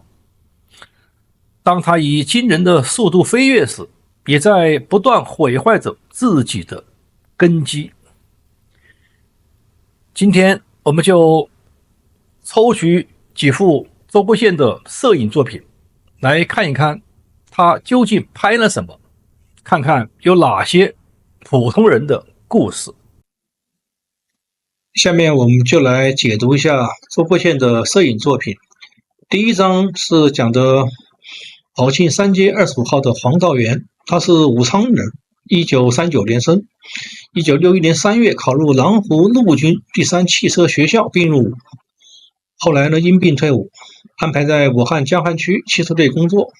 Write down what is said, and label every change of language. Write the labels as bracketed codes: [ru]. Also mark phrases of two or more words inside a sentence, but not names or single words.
[zh] 當它以驚人的速度飛躍時，也在不斷毀壞着自己的根基。今天我們就抽取幾幅周國憲的攝影作品，來看一看他究竟拍了什麼，看看有哪些普通人的故事。下面我們就來解讀一下周國憲的攝影作品。第一章是講的寶慶三街25號的黃道元，他是武昌人，1939年生，1961年3月考入南湖陆軍第3汽車學校並入伍，後來呢因病退伍，安排在武漢江漢區汽車隊工作。